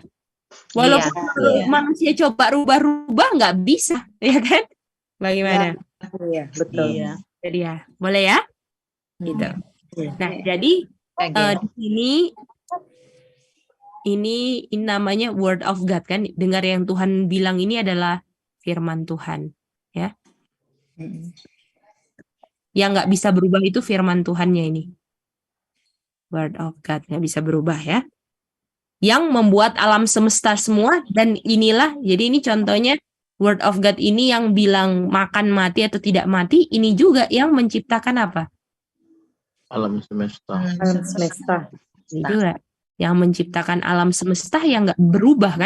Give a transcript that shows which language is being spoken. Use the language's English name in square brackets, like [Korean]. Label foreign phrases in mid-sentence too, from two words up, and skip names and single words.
[Indonesian] Walaupun manusia coba rubah-rubah nggak bisa, ya kan? Bagaimana? Iya, betul. Jadi ya, boleh ya? Gitu. Nah, jadi di sini ini namanya [English] word of God [Indonesian] kan? Dengar yang Tuhan bilang ini adalah firman Tuhan, ya. Yang nggak bisa berubah itu firman Tuhannya ini. [English] Word of God [Indonesian] nggak bisa berubah ya. yang membuat alam semesta semua, dan inilah, jadi ini contohnya [English] Word of God [Indonesian] ini yang bilang makan mati atau tidak mati, ini juga yang menciptakan apa? Alam semesta. Alam semesta. Ini juga yang menciptakan alam semesta yang nggak berubah kan?